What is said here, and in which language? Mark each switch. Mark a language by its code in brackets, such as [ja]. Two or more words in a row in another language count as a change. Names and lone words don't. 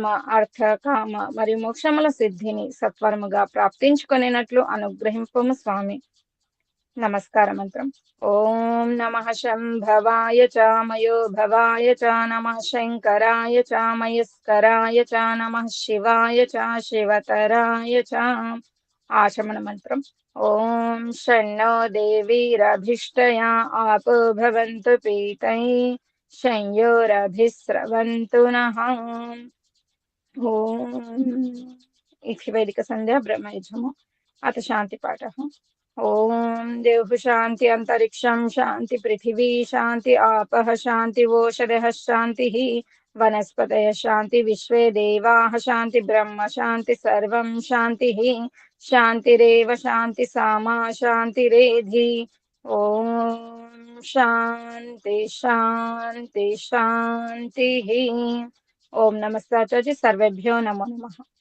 [te] అర్థ కామ మరియు మోక్షముల సిద్ధిని సత్వరముగా ప్రాప్తించుకొనినట్లు అనుగ్రహింపము స్వామి నమస్కార మంత్రం [sa] ఓం నమః శంభవాయ చ మయో భవాయ చ నమః శంకరాయ చ మయస్కరాయ చ నమః శివాయ చ శివతరాయ చ [te] ఆచమన మంత్రం [sa] ఓం షణ్ణో దేవీరభిష్టయా ఆపో భవంతు పీతయే శంయోరభిస్రవంతు నః ఓం ఇతి వైదిక సంధ్యా బ్రహ్మయుజము అత శాంతి పాఠః ओम देव शांति अंतरिक्षं शांति पृथिवी शांति आपः शांति ओषधयः शांति वनस्पतयः शांति विश्वे देवाः शांति ब्रह्म शांति सर्वं शांति शांतिरेव शांति सामा शांतिरेधि ओम शांति शांति शांति ओम नमस्ते सर्वेभ्यो नमो नमः